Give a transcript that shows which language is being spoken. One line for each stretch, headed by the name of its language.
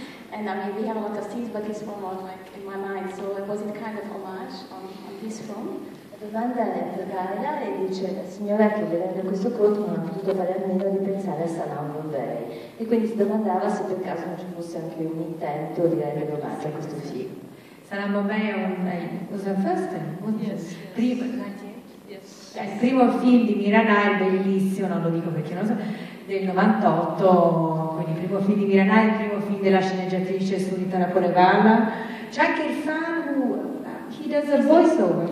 English: And I mean, we have a lot of scenes, but this one was like in my mind, so it was a kind of homage on this film.
Italian: La domanda è per Laila e dice: la signora che vedendo questo corto non ha potuto fare a meno di pensare a Salam Bombay, e quindi si domandava se per caso non ci fosse anche un intento di rendere omaggio a questo film.
English: Salam Bombay was the first film? Yes.
Italian: È il primo film di Miranai, bellissimo, non lo dico perché non so, del 98, quindi il primo film di Miranai, il primo film della sceneggiatrice Sunita Raporevala. C'è anche il fan,
English: he does a voiceover.